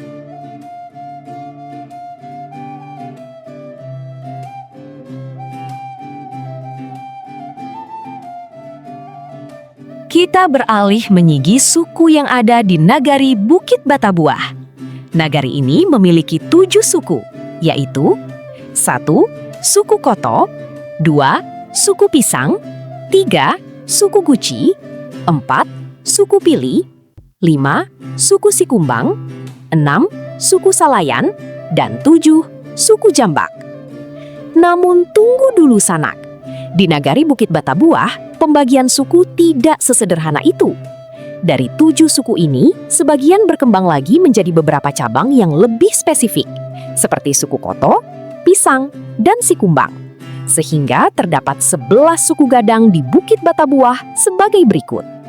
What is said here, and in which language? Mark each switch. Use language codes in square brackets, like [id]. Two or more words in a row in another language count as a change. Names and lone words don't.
[id] Kita beralih menyigi suku yang ada di Nagari Bukit Batabuah. Nagari ini memiliki 7 suku, yaitu 1. Suku Koto, 2. Suku Pisang, 3. Suku Guci, 4. Suku Pili, 5. Suku Sikumbang, 6. Suku Salayan, dan 7. Suku Jambak. Namun tunggu dulu sanak, di Nagari Bukit Batabuah, pembagian suku tidak sesederhana itu. Dari 7 suku ini, sebagian berkembang lagi menjadi beberapa cabang yang lebih spesifik, seperti suku Koto, Pisang, dan Sikumbang. Sehingga terdapat 11 suku gadang di Bukit Batabuah sebagai berikut.